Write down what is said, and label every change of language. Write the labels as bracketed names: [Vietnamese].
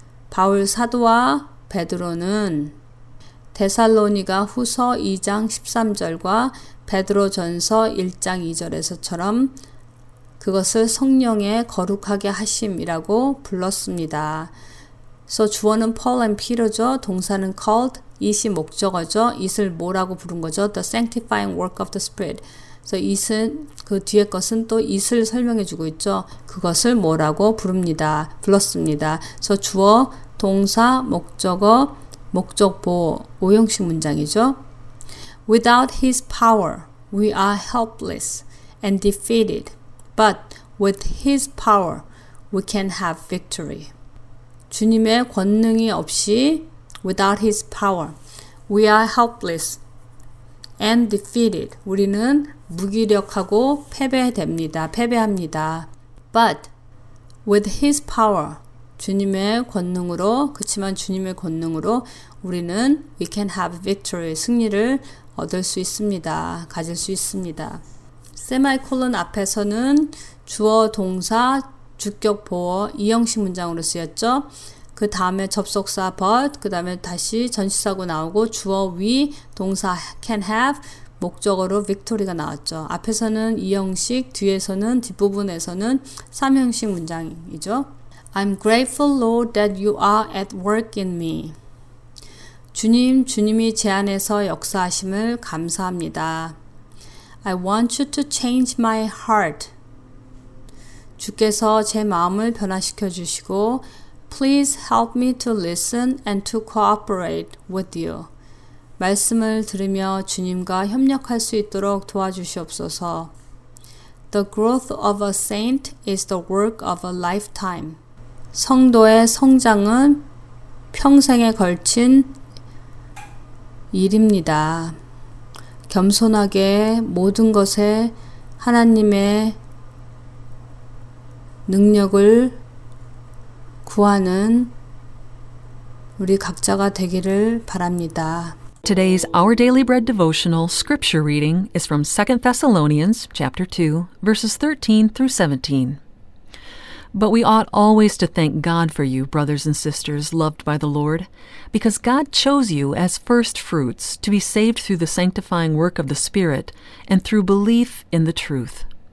[Korean] 바울 사도와 베드로는 데살로니가 후서 2장 13절과 베드로전서 1장 2절에서처럼 그것을 성령의 거룩하게 하심이라고 불렀습니다. 그래서 주어는 Paul and Peter죠. 동사는 called, it이 목적어죠. it을 뭐라고 부른 거죠? [English] The sanctifying work of the Spirit. [Korean] 그래서 it은 그 뒤에 것은 또 it을 설명해 주고 있죠. 그것을 뭐라고 불렀습니다. 그래서 주어, 동사, 목적어, 목적보, 오형식 문장이죠. [English] Without His power, we are helpless and defeated. But with His power, we can have victory. [Korean] 주님의 권능이 없이 [English] Without His power, we are helpless and defeated. [Korean] 우리는 무기력하고 패배합니다. [English] But with His power, [Korean] 주님의 권능으로, 그치만 주님의 권능으로 우리는 [English] we can have victory, [Korean] 승리를 얻을 수 있습니다. 가질 수 있습니다. 세마이콜론 앞에서는 주어, 동사, 주격, 보어, 이형식 문장으로 쓰였죠. 그 다음에 접속사 but, 그 다음에 다시 전치사고 나오고 주어 we, 동사 can have, 목적어로 victory가 나왔죠. 앞에서는 이형식, 뒤에서는 뒷부분에서는 삼형식 문장이죠. [English] I'm grateful, Lord, that you are at work in me. [Korean] 주님이 제 안에서 역사하심을 감사합니다. [English] I want you to change my heart. [Korean] 주께서 제 마음을 변화시켜 주시고 [English] Please help me to listen and to cooperate with you. [Korean] 말씀을 들으며 주님과 협력할 수 있도록 도와주시옵소서. [English] The growth of a saint is the work of a lifetime. [Korean] 성도의 성장은 평생에 걸친 일입니다. 겸손하게 모든 것에 하나님의 능력을 구하는 우리 각자가 되기를 바랍니다. [English] Today's Our Daily Bread devotional scripture reading is from 2 Thessalonians chapter 2, verses 13 through 17. But we ought always to thank God for you, brothers and sisters, loved by the Lord, because God chose you as first fruits to be saved through the sanctifying work of the Spirit and through belief in the truth.